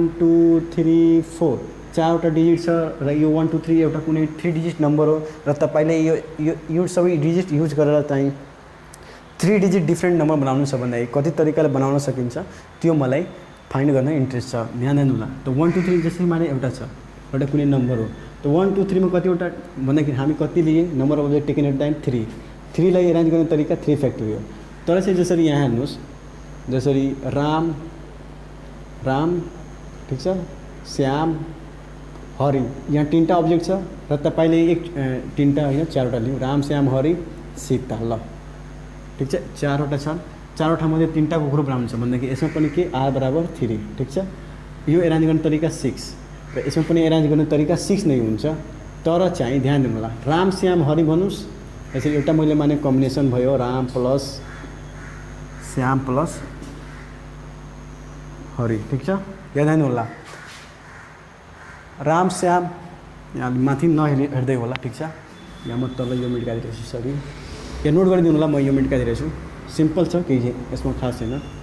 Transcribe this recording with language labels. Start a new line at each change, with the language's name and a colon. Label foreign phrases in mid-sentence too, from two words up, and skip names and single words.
Nepali: 2 3 4 चारवटा डिजिट छ र यो 1 2 3 एउटा कुनै
English: 3 digit number
Nepali: हो र तपाईँले यो सबै डिजिट युज गरेर चाहिँ
English: 3 digit different number
Nepali: बनाउनु छ भन्दाखेरि कति तरिकाले बनाउन सकिन्छ त्यो मलाई फाइन्ड गर्न इन्ट्रेस्ट छ ध्यान दिनुहोला त 1 2 3 जसरी माने एउटा छ एउटा कुनै नम्बर हो त 1 2 3 मा कतिवटा भन्दाखेरि हामी कति लिए
English: number of object taken at time
Nepali: 3 लाई एरेन्ज गर्ने तरिका 3 फ्याक्टोरियल तर चाहिँ जसरी यहाँ हेर्नुहोस् जसरी राम ठीक छ श्याम हरि यहाँ 3टा अब्जेक्ट छ र तपाईँले एक 3टा होइन 4वटा लियौँ राम श्याम हरि सीता ल ठीक छ 4वटा छन् 4वटा मध्ये 3टाको ग्रुप बनाउनु छ भन्दाखेरि यसमा पनि के आर बराबर 3 ठीक छ यो एरेन्ज गर्ने तरिका 6 र यसमा पनि एरेन्ज गर्ने तरिका 6 नै हुन्छ तर चाहिँ ध्यान दिनु होला राम श्याम हरि भन्नुस् यसरी एउटा मैले माने कम्बिनेसन भयो राम प्लस श्याम प्लस हरि ठीक छ याद दिनु होला राम श्याम यहाँ माथि नहेर्दै होला ठीक छ यहाँ म तल यो मेटिकाइदिएको छु सरी यहाँ नोट गरिदिनु होला म यो मेटिकाइदिएको छु सिम्पल छ केही यसमा खास छैन